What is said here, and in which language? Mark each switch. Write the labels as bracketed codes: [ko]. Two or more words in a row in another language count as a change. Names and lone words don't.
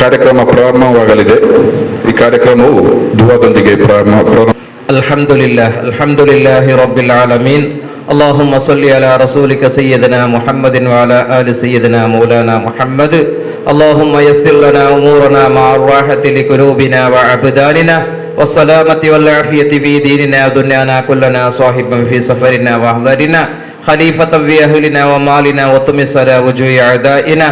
[kn] ಕಾರ್ಯಕ್ರಮ ಪ್ರಾರಂಭವಾಗಲಿದೆ. ಈ ಕಾರ್ಯಕ್ರಮವು ದುವಾದೊಂದಿಗೆ [ar] الحمد لله رب العالمين. اللهم صل على رسولك سيدنا محمد وعلى آل سيدنا مولانا محمد. اللهم يسر لنا أمورنا مع الراحة لقلوبنا وأبداننا والسلامة والعافية في ديننا ودنيانا كلنا صاحبا في سفرنا وأحضارنا خليفة في أهلنا ومالنا وطمس على وجوه أعدائنا.